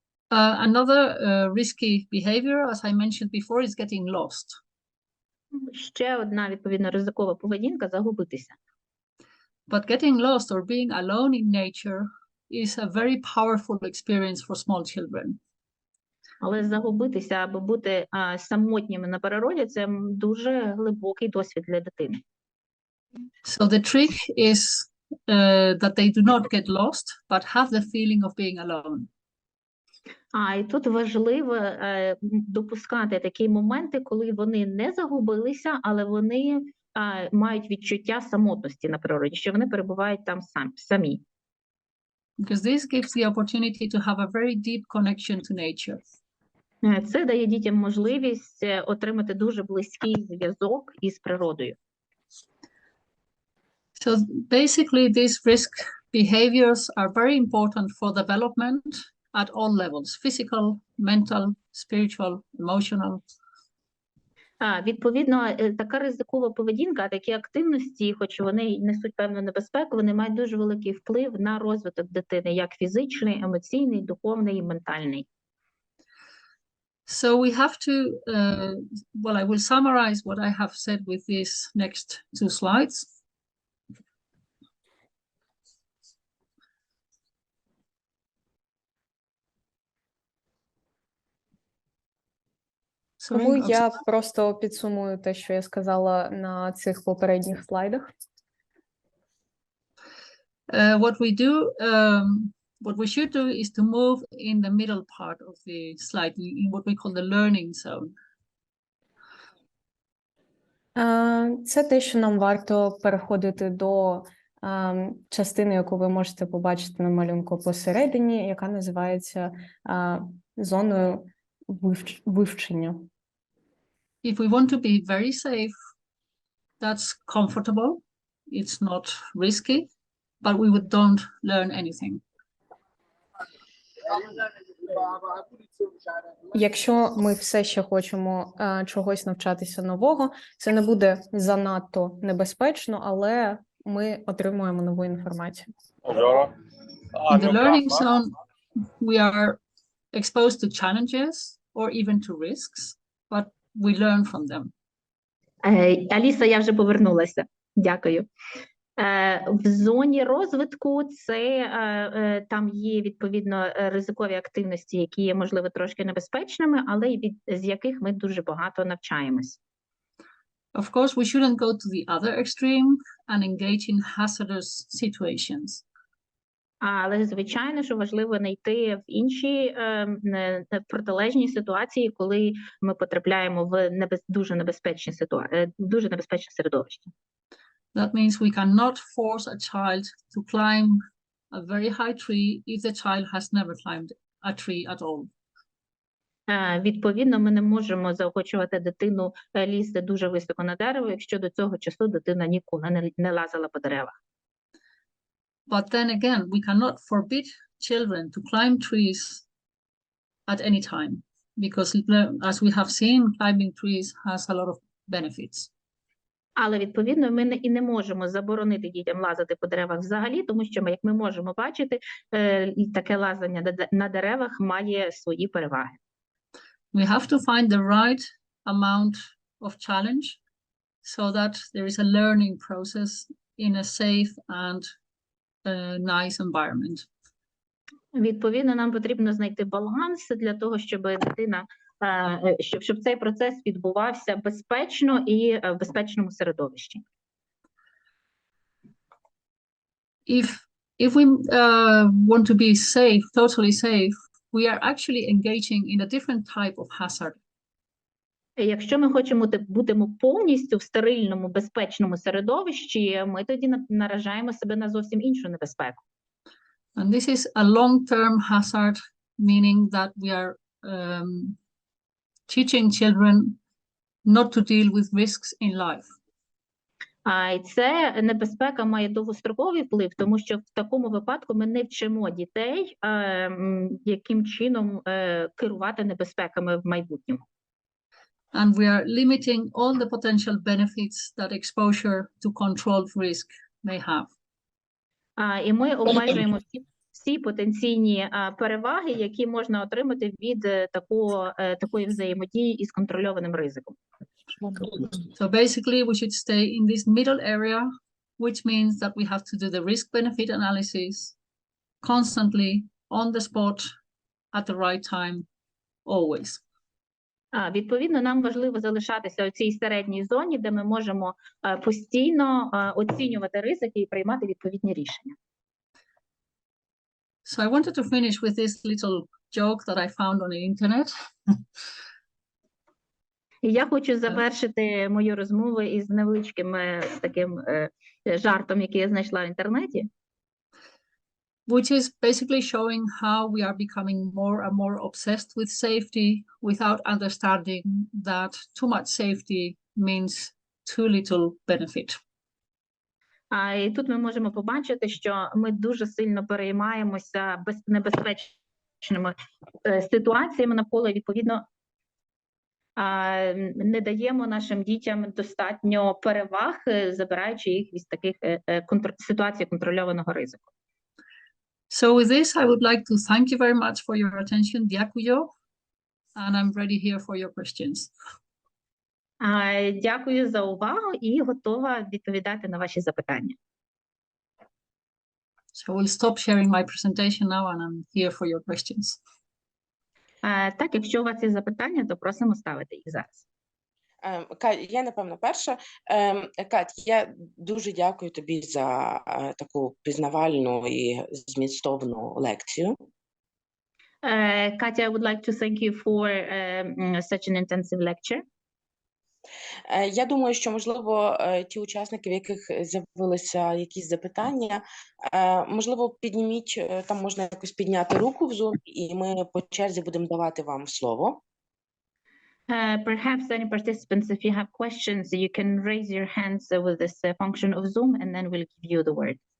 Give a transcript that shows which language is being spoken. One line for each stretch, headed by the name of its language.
English: Another risky behavior, as I mentioned before, is getting lost.
Ukrainian: Ще одна, відповідно, ризикова поведінка – загубитися.
English: But getting lost or being alone in nature is a very powerful experience for small children.
Ukrainian: Але загубитися або бути самотніми на природі – це дуже глибокий досвід для дитини.
English: So the trick is that they do not get lost, but have the feeling of being alone.
Ukrainian: І тут важливо допускати такі моменти, коли вони не загубилися, але вони мають відчуття самотності на природі, що вони перебувають там самі.
English: Because this gives the opportunity to have a very deep connection to nature.
Ukrainian: Це дає дітям можливість отримати дуже близький зв'язок із природою.
English: So basically, these risk behaviors are very important for development at all levels: physical, mental, spiritual, emotional.
Ukrainian: Відповідно, така ризикова поведінка, такі активності, хоч вони несуть певну небезпеку, вони мають дуже великий вплив на розвиток дитини, як фізичний, емоційний, духовний і ментальний.
English: So we have to, well, I will summarize what I have said with these next two slides.
Ukrainian: Тому я просто підсумую те, що я сказала на цих попередніх слайдах.
English: What we should do is to move in the middle part of the slide, in what we call the learning zone.
Ukrainian: Це те, що нам варто переходити до частини, яку ви можете побачити на малюнку посередині, яка називається зоною вивчення.
English: If we want to be very safe, that's comfortable, it's not risky, but we don't learn anything.
Ukrainian: Якщо ми все ще хочемо чогось навчатися нового, це не буде занадто небезпечно, але ми отримуємо нову інформацію.
English: In the learning zone, we are exposed to challenges or even to risks, but we learn from them.
Ukrainian: Аліса, я вже повернулася. Дякую. В зоні розвитку це там є відповідно ризикові активності, які є, можливо, трошки небезпечними, але з яких ми дуже багато навчаємось.
English: Of course, we shouldn't go to the other extreme and engage in hazardous situations.
Ukrainian: Але, звичайно, що важливо не йти в інші протилежні ситуації, коли ми потрапляємо в дуже небезпечне середовище.
English: That means we cannot force a child to climb a very high tree if the child has never climbed a tree at all.
Ukrainian: Відповідно, ми не можемо заохочувати дитину лізти дуже високо на дерево, якщо до цього часу дитина ніколи не лазила по деревах.
English: But then again, we cannot forbid children to climb trees at any time, because as we have seen, climbing trees has a lot of benefits.
Ukrainian: Але, відповідно, ми і не можемо заборонити дітям лазити по деревах взагалі, тому що, як ми можемо бачити, таке лазання на деревах має свої переваги.
English: We have to find the right amount of challenge so that there is a learning process in a safe and nice environment.
Ukrainian: Відповідно, нам потрібно знайти баланс для того, щоб дитина, щоб цей процес відбувався безпечно і в безпечному середовищі.
English: If we want to be safe, totally safe, we are actually engaging in a different type of hazard.
Ukrainian: Якщо ми хочемо бути повністю в стерильному, безпечному середовищі, ми тоді наражаємо себе на зовсім іншу небезпеку.
English: And this is a long-term hazard, meaning that we are teaching children not to deal with risks in life.
Ukrainian: І це небезпека має довгостроковий вплив, тому що в такому випадку ми не вчимо дітей, яким чином керувати небезпеками в майбутньому.
English: And we are limiting all the potential benefits that exposure to controlled risk may have.
Ukrainian: І ми обмежуємо всі потенційні переваги, які можна отримати від такої взаємодії із контрольованим ризиком.
English: So basically, we should stay in this middle area, which means that we have to do the risk-benefit analysis constantly, on the spot, at the right time, always.
Ukrainian: Відповідно, нам важливо залишатися у цій середній зоні, де ми можемо постійно оцінювати ризики і приймати відповідні рішення.
English: So I wanted to finish with this little joke that I found on the internet.
Ukrainian: І я хочу завершити мою розмову із невеличким таким жартом, який я знайшла в інтернеті.
English: Which is basically showing how we are becoming more and more obsessed with safety without understanding that too much safety means too little benefit.
Ukrainian: І тут ми можемо побачити, що ми дуже сильно переймаємося небезпечними ситуаціями навколо, і, відповідно, не даємо нашим дітям достатньо переваг, забираючи їх із таких ситуацій контрольованого ризику.
English: So with this, I would like to thank you very much for your attention.
Ukrainian: Дякую.
English: And I'm ready here for your questions.
Ukrainian: Дякую за увагу і готова відповідати на ваші запитання.
English: So we'll stop sharing my presentation now and I'm here for your questions.
Ukrainian: Так, якщо у вас є запитання, то просимо ставити їх зараз. Я, напевно, перша. Кать, я дуже дякую тобі за таку пізнавальну і змістовну лекцію.
English: Katia, I would like to thank you for such an intensive lecture.
Ukrainian: Я думаю, що, можливо, ті учасники, в яких з'явилися якісь запитання, можливо, підніміть, там можна якось підняти руку в Zoom, і ми по черзі будемо давати вам слово.
English: Perhaps any participants, if you have questions, you can raise your hands with this function of Zoom, and then we'll give you the word.